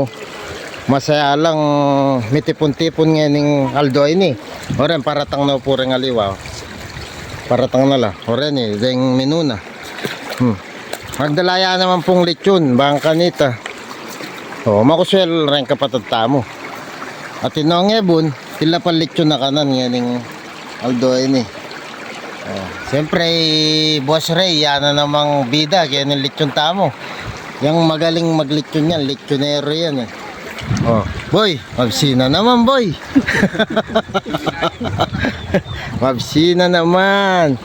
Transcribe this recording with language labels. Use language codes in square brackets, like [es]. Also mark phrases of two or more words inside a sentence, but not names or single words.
[pam] Masaya lang mitipon-tipon ngayon Aldo ini. Oren paratang na po rin ngaliwa. Paratang na la. Oren ding minuna. Magdalaya naman pong lechon, bangkanita. Makuswel rin kapatad tamo. At inong ebon, tila pa lechon na kanan ngayon Aldo ini. Siyempre, Boss Ray, yan na namang bida, kaya ng lechon tamo. Yung magaling maglechon yan, lechonero yan eh. Boy, mabsina naman boy. Mabsina naman.